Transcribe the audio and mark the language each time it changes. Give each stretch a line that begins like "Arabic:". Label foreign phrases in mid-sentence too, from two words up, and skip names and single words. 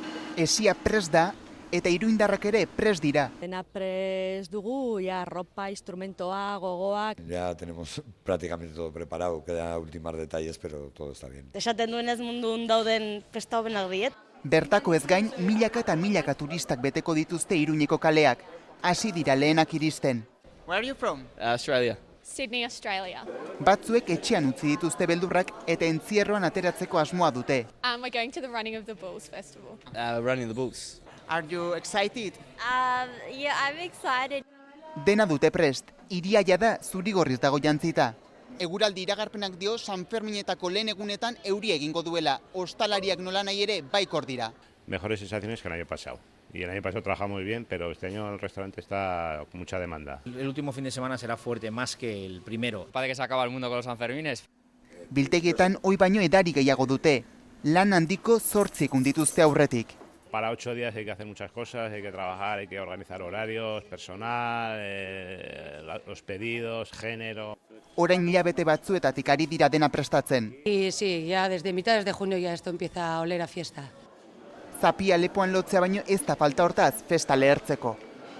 Basque: Esia prest da eta iruindarrak ere prest dira. Dena prest dugu, ja, ropa, instrumentoa, gogoak.
Spanish: Ya tenemos prácticamente todo preparado, quedan ultimar detalles, pero todo está bien.
Basque: Esaten duenez mundun dauden festa hobenak diet. Bertako ez gain, milaka eta milaka turistak beteko dituzte Iruñeko kaleak. Hasi dira lehenak iristen.
English: Where are you from? Australia. Sydney, Australia.
Basque: Batzuek etxean utzi dituzte beldurrak eta entzierroan ateratzeko asmoa dute.
English: We're going to the Running of the Bulls festival. Running the Bulls. Are you excited? Yeah, I'm excited.
Basque: Dena dute prest, hiria jada zurigorriz dago jantzita. Eguraldi iragarpenak dio San Ferminetako lehen egunetan euria egingo duela. Ostalariak nolanahi ere baikor dira.
Spanish: Mejores sensaciones que el año pasado. Y el año pasado trabajamos muy bien, pero este año el restaurante está con mucha demanda. El último fin de semana será fuerte, más que el primero. Parece que se acaba el mundo con los Sanfermines.
Basque: Biltegietan ohi baino edari gehiago dute. Lan handiko 8 egun dituzte aurretik.
Spanish: Para 8 días hay que hacer muchas cosas, hay que trabajar, hay que organizar horarios, personal, los pedidos, género.
Basque: Orain hilabete batzuetatik ari dira dena prestatzen.
Spanish: Y sí, ya desde mitades de junio ya esto empieza a oler a fiesta.
Basque: Zapia lepoan lotzea baino ez da falta hortaz festa lehertzeko.